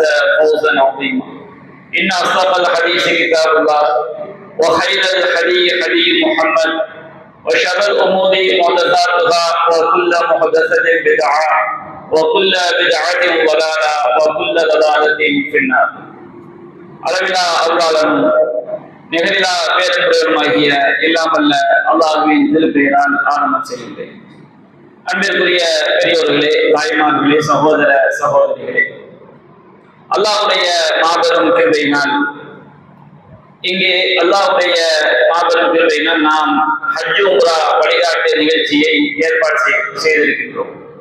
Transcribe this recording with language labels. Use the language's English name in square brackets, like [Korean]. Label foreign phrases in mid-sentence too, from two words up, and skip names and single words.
[Arabic] فوزا عظيما إن أصدق الحديث كتاب الله وخير الحديث حديث محمد وشر الأمور محدثاتها وكل محدثة بدعة وكل بدعة ضلالة وكل ضلالة في النار [Tamil] அளவிலா அருளாளனும் நிகரிலா பேரன்புடையவனுமாகிய எல்லாம் வல்ல அல்லாஹ்வின் திருப்பெயரால் ஆரம்பம் செய்கின்றேன். அன்பிற்குரிய பெரியோர்களே, தாய்மார்களே, சகோதர சகோதரிகளே, அல்லாஹ்வுடைய மாபெரும் கிருபையினால் இங்கே அல்லாஹ்வுடைய மாபெரும் கிருபையினால் நாம் ஹஜ் உம்ரா வழிகாட்டு நிகழ்ச்சியை ஏற்பாடு செய்திருக்கின்றோம்.